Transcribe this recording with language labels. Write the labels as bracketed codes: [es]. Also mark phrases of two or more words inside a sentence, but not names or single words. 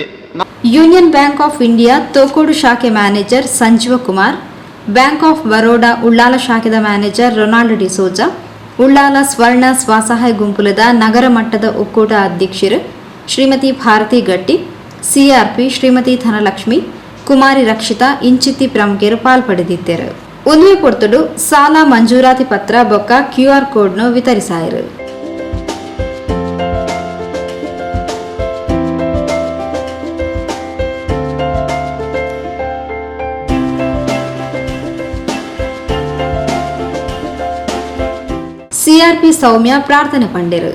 [tcy] ಯೂನಿಯನ್ ಬ್ಯಾಂಕ್ ಆಫ್ ಇಂಡಿಯಾ ತೋಕೋಡು ಶಾಖೆ ಮ್ಯಾನೇಜರ್ ಸಂಜೀವ ಕುಮಾರ್, ಬ್ಯಾಂಕ್ ಆಫ್ ಬರೋಡಾ ಉಳ್ಳಾಲ ಶಾಖೆದ ಮ್ಯಾನೇಜರ್ ರೊನಾಲ್ಡ್ ಡಿಸೋಜಾ, ಉಳ್ಳಾಲ ಸ್ವರ್ಣ ಸ್ವಸಹಾಯ ಗುಂಪುಲದ ನಗರ ಮಟ್ಟದ ಒಕ್ಕೂಟ ಅಧ್ಯಕ್ಷರು ಶ್ರೀಮತಿ ಭಾರತಿ ಗಟ್ಟಿ, CRP ಶ್ರೀಮತಿ ಧನಲಕ್ಷ್ಮಿ, ಕುಮಾರಿ ರಕ್ಷಿತಾ ಇಂಚಿತ್ತಿ ಪ್ರಮುಖರು ಪಾಲ್ಪಡೆದಿದ್ದರು. ಉನ್ವೆ ಪೊರ್ತುಡು ಸಾಲ ಮಂಜೂರಾತಿ ಪತ್ರ ಬೊಕ್ಕ QR ಕೋಡ್ನು ವಿತರಿಸಾಯರು. CRP ಸೌಮ್ಯ ಪ್ರಾರ್ಥನೆ ಪಂಡೆರು.